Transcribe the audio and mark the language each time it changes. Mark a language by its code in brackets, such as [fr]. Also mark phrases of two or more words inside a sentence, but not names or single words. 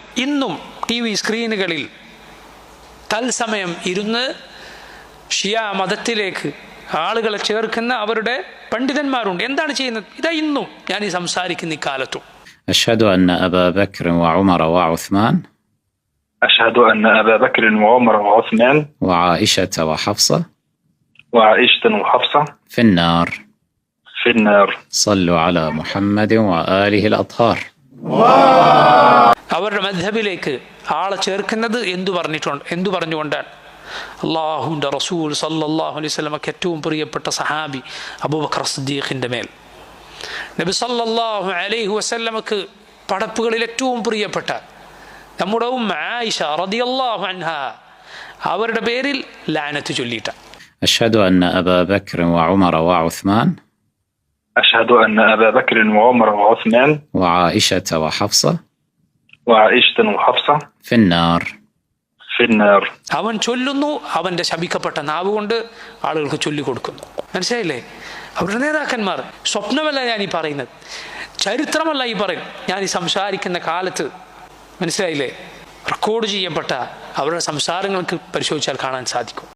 [ml] ഇന്നും TV സ്ക്രീനുകളിൽ തത്സമയം ഇരുന്ന് ഷിയ മതത്തിലേക്ക് ആളുകളെ ചേർക്കുന്ന അവരുടെ പണ്ഡിതന്മാരുണ്ട്. എന്താണ് ചെയ്യുന്നത്? ഇതാ ഇന്നും ഞാൻ ഈ സംസാരിക്കുന്ന ഇക്കാലത്തും. [ar] أشهد أن أبا بكر وعمر وعثمان أشهد أن أبا بكر وعمر وعثمان وعائشة وحفصة وعائشة وحفصة في النار في النار. صلوا على محمد وآله الأطهار. [ml] അവരുടെ മദ്ഹബിലേക്ക് ആളെ ചേർക്കുന്നത് എന്തു പറഞ്ഞുകൊണ്ടാണ്? അല്ലാഹുവിൻ്റെ റസൂൽ [ar] صلى الله عليه وسلم [ml] ഏറ്റവും പ്രിയപ്പെട്ട സഹാബി അബൂബക്കർ സിദ്ദീഖിൻ്റെ മേൽ നബി [ar] صلى الله عليه وسلم [ml] പടപ്പുകളിൽ ഏറ്റവും പ്രിയപ്പെട്ട നമ്മുടെ ആയിഷ [ar] رضي الله عنها [ml] അവരുടെ പേരിൽ ലഅനത്ത് ചൊല്ലിയിട്ട. [ar] أشهد أن أبا بكر وعمر وعثمان أشهد أن أبا بكر وعمر وعثمان وعائشة وحفصة وعائشة وحفصة في النار في النار. [ml] അവൻ ചൊല്ലുന്നു, അവൻ്റെ ശപിക്കപ്പെട്ട നാവ് കൊണ്ട് ആളുകൾക്ക് ചൊല്ലിക്കൊടുക്കുന്നു. മനസ്സിലായില്ലേ? അവരുടെ നേതാക്കന്മാർ. സ്വപ്നമല്ല ഞാൻ ഈ പറയുന്നത്, ചരിത്രമല്ല ഈ പറയും. ഞാൻ ഈ സംസാരിക്കുന്ന കാലത്ത്, മനസ്സിലായില്ലേ, റെക്കോർഡ് ചെയ്യപ്പെട്ട അവരുടെ സംസാരങ്ങൾക്ക് പരിശോധിച്ചാൽ കാണാൻ സാധിക്കും.